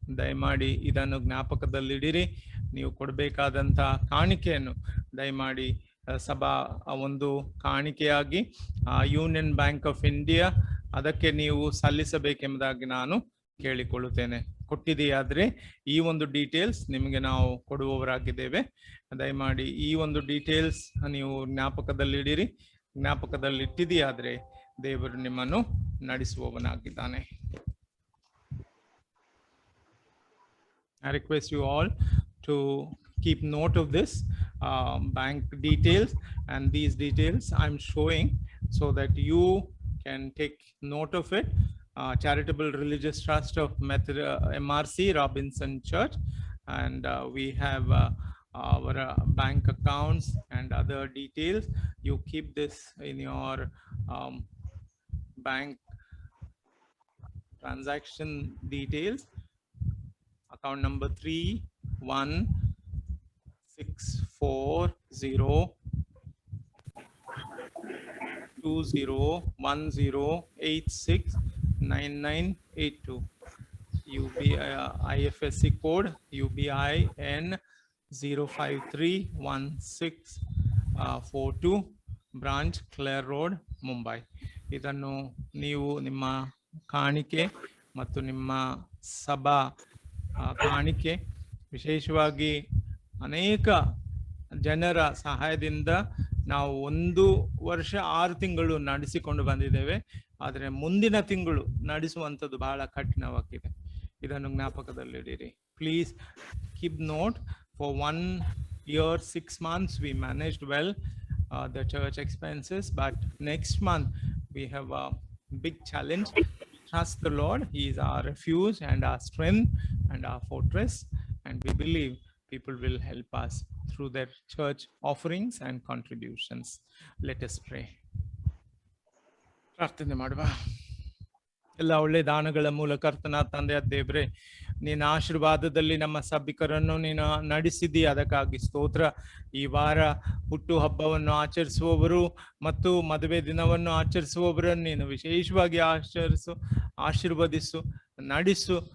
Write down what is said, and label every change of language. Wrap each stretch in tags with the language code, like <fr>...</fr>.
<kn>ದಯಮಾಡಿ ಇದನ್ನು ಜ್ಞಾಪಕದಲ್ಲಿಡಿರಿ. ನೀವು ಕೊಡಬೇಕಾದಂಥ ಕಾಣಿಕೆಯನ್ನು ದಯಮಾಡಿ ಸಭಾ ಒಂದು ಕಾಣಿಕೆಯಾಗಿ ಯೂನಿಯನ್ ಬ್ಯಾಂಕ್ ಆಫ್ ಇಂಡಿಯಾ ಅದಕ್ಕೆ ನೀವು ಸಲ್ಲಿಸಬೇಕೆಂಬುದಾಗಿ ನಾನು ಕೇಳಿಕೊಳ್ಳುತ್ತೇನೆ. ಕೊಟ್ಟಿದೆಯಾದ್ರೆ ಈ ಒಂದು ಡೀಟೇಲ್ಸ್ ನಿಮಗೆ ನಾವು ಕೊಡುವವರಾಗಿದ್ದೇವೆ. ದಯಮಾಡಿ ಈ ಒಂದು ಡೀಟೇಲ್ಸ್ ನೀವು ಜ್ಞಾಪಕದಲ್ಲಿಡಿರಿ. ಜ್ಞಾಪಕದಲ್ಲಿಟ್ಟಿದೆಯಾದ್ರೆ ದೇವರು ನಿಮ್ಮನ್ನು ನಡೆಸುವವನಾಗಿದ್ದಾನೆ.</kn> <en>I request you all to keep note of this bank details, and these details I'm showing so that you can take note of it. Charitable Religious Trust of MRC Robinson Church, and we have our bank accounts and other details. You keep this in your bank transaction details. Account number 31640201086998 UBI IFSC code UBIN 0531642 branch Clare Road Mumbai.</en> <kn>ಇದನ್ನು ನೀವು ನಿಮ್ಮ ಕಾಣಿಕೆ ಮತ್ತು ನಿಮ್ಮ ಸಭಾ ಕಾಣಿಕೆ ವಿಶೇಷವಾಗಿ ಅನೇಕ ಜನರ ಸಹಾಯದಿಂದ ನಾವು 1 ವರ್ಷ 6 ತಿಂಗಳು ನಡೆಸಿಕೊಂಡು ಬಂದಿದ್ದೇವೆ. ಆದರೆ ಮುಂದಿನ ತಿಂಗಳು ನಡೆಸುವಂಥದ್ದು ಬಹಳ ಕಠಿಣವಾಗಿದೆ. ಇದನ್ನು ಜ್ಞಾಪಕದಲ್ಲಿಡಿರಿ.</kn> <en>Please keep note. For 1 year 6 months we managed well the church expenses, but next month we have a big challenge. Trust the Lord. He is our refuge and our strength and our fortress, and we believe people will help us through their church offerings and contributions. Let us pray.</en> <kn>ಪ್ರಾರ್ಥನೆ ಮಾಡುವ. ಎಲ್ಲ ಒಳ್ಳೆ ದಾನಗಳ ಮೂಲಕ ಕರ್ತನ ತಂದೆಯ ದೇವರೇ, ನೀನು ಆಶೀರ್ವಾದದಲ್ಲಿ ನಮ್ಮ ಸಭಿಕರನ್ನು ನೀನು ನಡೆಸಿದಿ, ಅದಕ್ಕಾಗಿ ಸ್ತೋತ್ರ. ಈ ವಾರ ಹುಟ್ಟು ಹಬ್ಬವನ್ನು ಆಚರಿಸುವವರು ಮತ್ತು ಮದುವೆ ದಿನವನ್ನು ಆಚರಿಸುವವರನ್ನು ನೀನು ವಿಶೇಷವಾಗಿ ಆಶೀರ್ವದಿಸು, ನಡೆಸು.</kn>